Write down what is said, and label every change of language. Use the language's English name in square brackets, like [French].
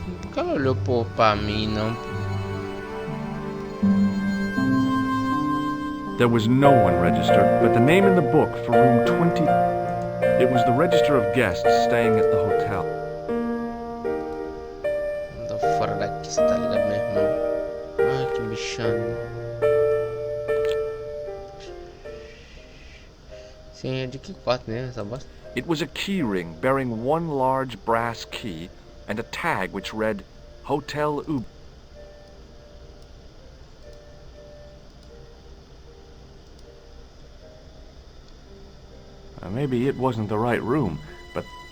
[Portuguese] Por que ela olhou pra mim, não? [English] There was no one registered, but the name in the book for room 20... It was the register of guests staying at the hotel. [Portuguese] Anda fora daqui, você tá ligado, meu irmão? Ai, que bichano. Sim, é de que quarto mesmo essa bosta? [English] It was a key ring bearing one large brass key and a tag which read Hotel Ub. Maybe it wasn't the right room, but...